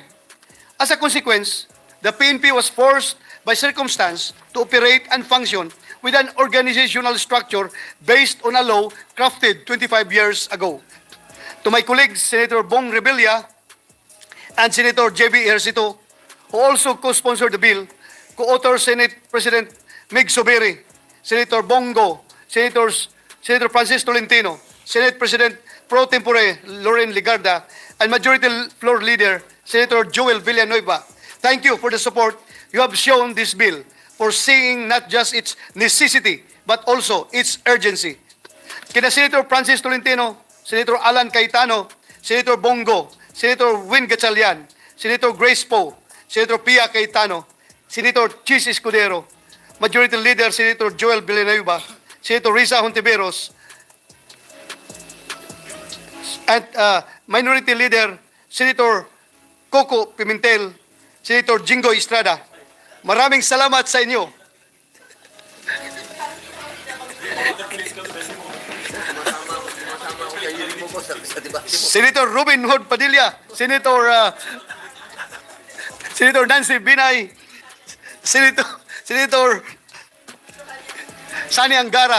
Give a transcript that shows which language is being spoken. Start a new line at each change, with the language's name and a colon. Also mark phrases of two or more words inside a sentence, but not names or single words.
English: As a consequence, the PNP was forced by circumstance to operate and function with an organizational structure based on a law crafted 25 years ago. To my colleagues, Senator Bong Revilla and Senator J.B. Ejercito, who also co-sponsored the bill, co-author Senate President Mig Soberi, Senator Bongo, Senator Francis Tolentino, Senate President Pro Tempore Loren Ligarda, and Majority Floor Leader Senator Joel Villanueva. Thank you for the support you have shown this bill, for seeing not just its necessity, but also its urgency.
Filipino: Kina Senator Francis Tolentino, Senator Alan Cayetano, Senator Bongo, Senator Win Gatchalian, Senator Grace Poe, Senator Pia Cayetano, Senator Chis Escudero, Majority Leader Senator Joel Villanueva, Senator Risa Hontiveros,
English: and Minority Leader Senator Coco Pimentel, Senator Jingo Estrada.
Filipino: Maraming salamat sa inyo. Senator Robin Hood Padilla, Senator Nancy Binay, Senator Sani Angara.